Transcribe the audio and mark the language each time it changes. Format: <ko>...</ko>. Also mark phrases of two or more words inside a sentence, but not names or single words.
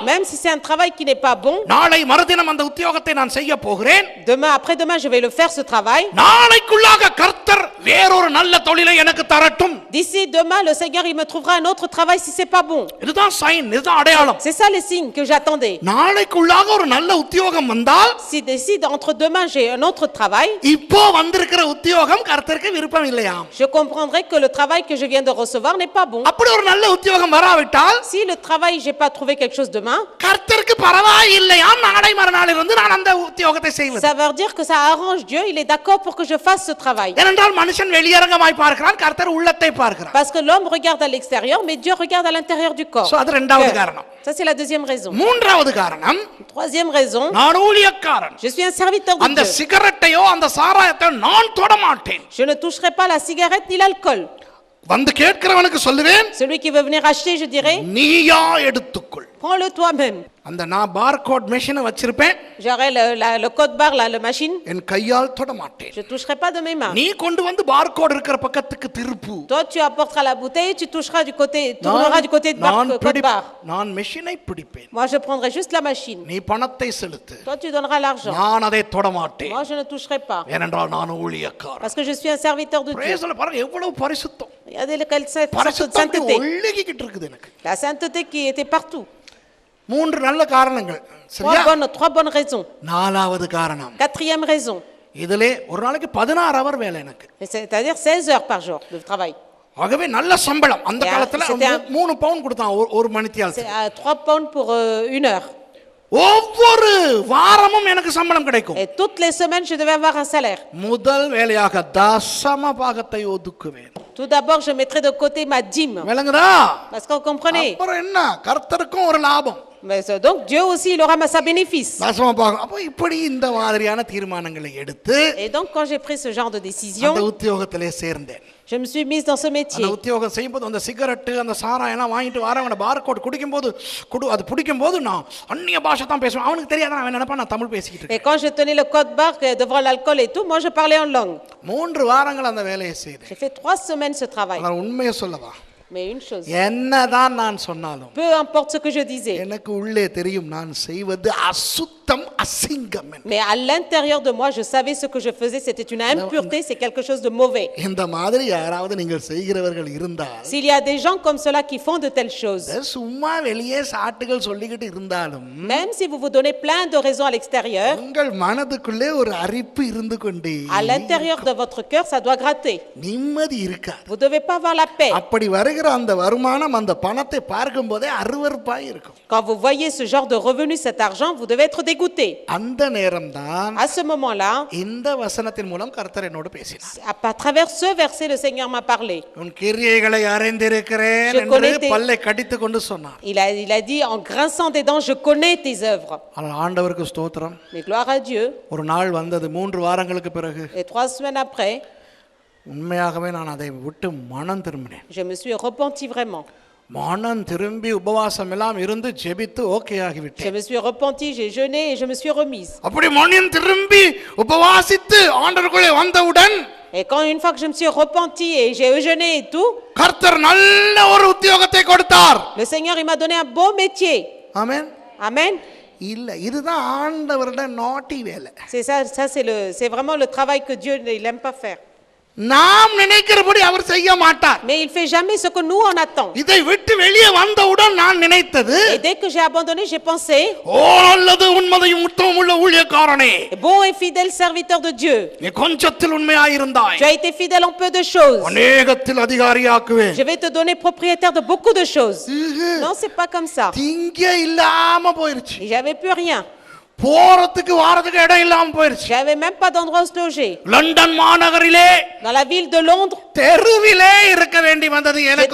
<fr>Même si c'est un travail qui n'est pas bon,</fr> <ta>நாளை மறுதினம் அந்த உத்தியோகத்தை நான் செய்ய போகிறேன்.</ta> <fr>demain, après-demain, je vais le faire ce travail.</fr> <ta>நாளைக்குள்ளாக கர்த்தர் வேறொரு நல்ல தொழிலை எனக்கு தரட்டும்.</ta> <fr>D'ici demain, le Seigneur, il me trouvera un autre travail si c'est pas bon.</fr> <ta>இதுதான் சைன், இதுதான் அடையாளம்.</ta> <fr>C'est ça les signes que j'attendais.</fr> <ta>நாளைக்குள்ளாக ஒரு நல்ல உத்தியோகம் வந்தால்,</ta> <fr>Si décide entre demain, j'ai un autre travail,</fr> <ta>இப்போ வந்திருக்கிற உத்தியோகம் கர்த்தருக்கு விருப்பம் இல்லையாம்.</ta> <fr>je comprendrai que le travail que je viens de recevoir n'est pas bon.</fr> <ta>அப்படி ஒரு நல்ல உத்தியோகம் வராவிட்டால்,</ta> <fr>Si le travail, j'ai pas trouvé quelque chose demain,</fr> <ta>கர்த்தருக்கு பரவாயில்லையாம் நாளை மறுநாள் இருந்து நான் அந்த உத்தியோகத்தை செய்வது.</ta> <fr>ça veut dire que ça arrange Dieu, il est d'accord pour que je fasse ce travail.</fr> <ta>ஏனென்றால் மனுஷன் வெளியரங்கமாய் பார்க்கிறான், கர்த்தர் உள்ளத்தை பார்க்கிறார்.</ta> <fr>Parce que l'homme regarde à l'extérieur, mais Dieu regarde à l'intérieur du corps.</fr> <ta>சோ அது இரண்டாவது</ta> <fr>Cœur.</fr> <ta>காரணம்.</ta> <fr>Ça, c'est la deuxième raison.</fr> <ta>மூன்றாவது காரணம்,</ta> <fr>Troisième raison,</fr> <ta>நான் ஊழியக்காரன்.</ta> <fr>je suis un serviteur de</fr> <ta>அந்த</ta> <fr>Dieu.</fr> <ta>சிகரெட்டையோ அந்த சாராயத்தையோ நான் தொட மாட்டேன்.</ta> <fr>Je ne toucherai pas la cigarette ni l'alcool.</fr> <ta>வந்து கேட்கிறவனுக்கு சொல்லுவேன்,</ta> <fr>Celui qui veut venir acheter, je dirais,</fr> <ta>நீயா எடுத்துக்கொள்.</ta> <fr>prends-le toi-même.</fr> <ta>அந்த நான்</ta> <en>barcode machine</en> <ta>வச்சிருப்பேன்,</ta> <fr>J'aurai le code barre, la machine.</fr> <ta>என் கையால் தொட மாட்டேன்.</ta> <fr>Je ne toucherai pas de mes mains.</fr> <ta>நீ கொண்டு வந்து பார்கோட் இருக்கிற பக்கத்துக்கு திருப்பு.</ta> <fr>Toi, tu apporteras la bouteille, tu toucheras du côté, tourneras du côté de code barre.</fr> <ta>நான் மெஷினை பிடிப்பேன்.</ta> <fr>Moi, je prendrai juste la machine.</fr> <ta>நீ பணத்தை செலுத்து.</ta> <fr>Toi, tu donneras l'argent.</fr> <ta>நான் அதை தொட மாட்டேன்.</ta> <fr>Moi, je ne toucherai pas.</fr> <ta>ஏனென்றால் நான் ஊழியக்காரன்.</ta> <fr>Parce que je suis un serviteur de Dieu.</fr> <ta>பிரேசல பாருங்க எவ்வளவு பரிசுத்தம்.</ta> <fr>Regardez quelle sorte de</fr> <ta>பரிசுத்தம்</ta> <fr>sainteté.</fr> <ta>ஒழுகிக்கிட்டு இருக்குது எனக்கு.</ta> <fr>La sainteté qui était partout.</fr> <ta>3 நல்ல காரணங்கள். சரியா?</ta> <fr>3 bonnes raisons.</fr> <ta>நாலாவது காரணம்,</ta> <fr>4e raison.</fr> <ta>இதிலே ஒரு நாளைக்கு 16 ஹவர் வேலை எனக்கு.</ta> <fr>C'est-à-dire 16 heures par jour de travail.</fr> <ta>ஆகவே நல்ல சம்பளம். அந்த</ta> <fr>Yeah,</fr> <ta>காலத்துல</ta> <fr>c'était</fr> <ta>3 பவுண்ட் கொடுத்தான் ஒரு மணித்தியால்.</ta> <fr>C'est à 3 pounds pour 1 heure.</fr> <ta>ஒவ்வொரு வாரமும் எனக்கு சம்பளம் கிடைக்கும்.</ta> <fr>Et toutes les semaines, je devais avoir un salaire.</fr> <ta>முதல் வேலையாக தசம பாகத்தை ஒதுக்குவேன்.</ta> <fr>Tout d'abord, je mettrai de côté ma dîme.</fr> <ta>விளங்குதா?</ta> <fr>Parce que vous comprenez.</fr> <ta>அப்புறம் என்ன, கர்த்தருக்கும் ஒரு லாபம்.</ta> <fr>Mais donc, Dieu aussi, il aura sa bénéfice.</fr> <ta>தசம பாகம். அப்போ இப்படி இந்த மாதிரியான தீர்மானங்களை எடுத்து</ta> <fr>Et donc, quand j'ai pris ce genre de décision,</fr> <ta>அந்த உத்தியோகத்திலே சேர்ந்தேன்.</ta> <fr>je me suis mise dans ce métier.</fr> <ta>அந்த உத்தியோகம் செய்யும்போது அந்த சிகரெட்டு அந்த சாராயெல்லாம் வாங்கிட்டு வரவன பார்கோட் குடிக்கும்போது அது பிடிக்கும்போது நான் அந்நிய பாஷை தான் பேசுவேன். அவனுக்கு தெரியாத அவன் நினைப்பான் நான் தமிழ் பேசிக்கிட்டு</ta> <fr>Et</fr> <ta>இருக்கேன்.</ta> <fr>quand je tenais le code barre devant l'alcool et tout, moi je parlais en langue.</fr> <ta>3 வாரங்கள் அந்த வேலையை செய்தேன்.</ta> <fr>J'ai fait 3 semaines ce travail.</fr> <ta>நான் உண்மையை சொல்லவா,</ta> <fr>Mais une chose,</fr> <ta>என்னதான் நான் சொன்னாலும்</ta> <fr>peu importe ce que je disais,</fr> <ta>எனக்கு உள்ளே தெரியும் நான் செய்வது அசுத்தம் அசிங்கம் என்று.</ta> <fr>mais à l'intérieur de moi, je savais ce que je faisais, c'était une impureté, c'est quelque chose de mauvais.</fr> <ta>இந்த மாதிரி யாராவது நீங்கள் செய்கிறவர்கள் இருந்தால்</ta> <fr>S'il y a des gens comme cela qui font de telles choses,</fr> <ta>சும்மா வெளியே சாட்டுகள் சொல்லிக்கிட்டு இருந்தாலும்</ta> <fr>même si vous vous donnez plein de raisons à l'extérieur,</fr> <ta>உங்கள் மனதுக்குள்ளே ஒரு அரிப்பு இருந்து கொண்டே</ta> <fr>à l'intérieur de votre cœur, ça doit gratter.</fr> <ta>நிம்மதி இருக்காது.</ta> <fr>Vous ne devez pas avoir la paix.</fr> <ta>அப்படி வருகிற அந்த வருமானம் அந்த பணத்தை பார்க்கும் போதே அருவருப்பாய் இருக்கும்.</ta> <fr>Quand vous voyez ce genre de revenu, cet argent, vous devez être dégoûté.</fr> <ta>அந்த நேரம்தான்</ta> <fr>À ce moment-là,</fr> <ta>இந்த வசனத்தின் மூலம் கர்த்தர் என்னோடு பேசினார்.</ta> <fr>à travers ce verset, le Seigneur m'a parlé.</fr> <ta>உன் கிரியைகளை அறிந்திருக்கிறேன்</ta> <fr>Je</fr> <ta>என்று</ta> <fr>connais tes-</fr> <ta>பல்லை கடித்து கொண்டு சொன்னார்.</ta> <fr>Il a dit en grinçant des dents, je connais tes œuvres.</fr> <ta>ஆனால் ஆண்டவருக்கு ஸ்தோத்திரம்.</ta> <fr>Mais gloire à Dieu.</fr> <ta>ஒரு நாள் வந்தது 3 வாரங்களுக்கு பிறகு</ta> <fr>Et 3 semaines après,</fr> <ta>உண்மையாகவே நான் அதை விட்டு மனம் திரும்பினேன்.</ta> <fr>je me suis repenti vraiment.</fr> <ta>மனம் திரும்பி உபவாசம் எல்லாம் இருந்து ஜெபித்து ஓகே</ta> <fr>Je</fr> <ta>ஆகிவிட்டேன்.</ta> <fr>me suis repenti, j'ai jeûné et je me suis remise.</fr> <ta>அப்படி மனம் திரும்பி உபவாசித்து ஆண்டவருக்குள்ளே வந்தவுடன்</ta> <fr>Et quand une fois que je me suis repenti et j'ai jeûné et tout,</fr> <ta>கர்த்தர் நல்ல ஒரு உத்தியோகத்தை கொடுத்தார்.</ta> <fr>le Seigneur il m'a donné un beau métier.</fr> <ta>ஆமென்.</ta> <fr>Amen.</fr> <ta>இல்ல இதுதான் ஆண்டவருடைய நாட்டி வேலை.</ta> <fr>C'est vraiment le travail que Dieu il aime pas faire.</fr> <ta>நாம் நினைக்கிறபடி அவர் செய்ய மாட்டார்.</ta> <fr>Mais il fait jamais ce que nous on attend.</fr> <ta>இதை விட்டு வெளியே வந்தவுடன் நான் நினைத்தது,</ta> <fr>Et dès que j'ai abandonné, j'ai pensé,</fr> <ta>ஓ நல்லது உண்மையும் உத்தமம் உள்ள ஊழியக்காரனே,</ta> <fr>bon et fidèle serviteur de Dieu,</fr> <ta>நீ கொஞ்சத்தில் உண்மையாயிருந்தாய்,</ta> <fr>tu as été fidèle en peu de choses.</fr> <ta>அநேகத்தில் அதிகாரியாக்குவேன்.</ta> <fr>Je vais te donner propriétaire de beaucoup de choses. Non, c'est pas comme ça.</fr> <ta>திங்க இல்லாம போயிருச்சு.</ta> <fr>Et j'avais plus rien.</fr> <ta>போறதுக்கு வாரத்துக்கு இடம் இல்லாம போயிருச்சு.</ta> <fr>J'avais même pas d'endroit où se loger.</fr> <ta>லண்டன் மாநகரிலே</ta> <fr>Dans la ville de Londres,</fr> <ta>தெருவிலே இருக்க வேண்டி வந்தது எனக்கு.</ta>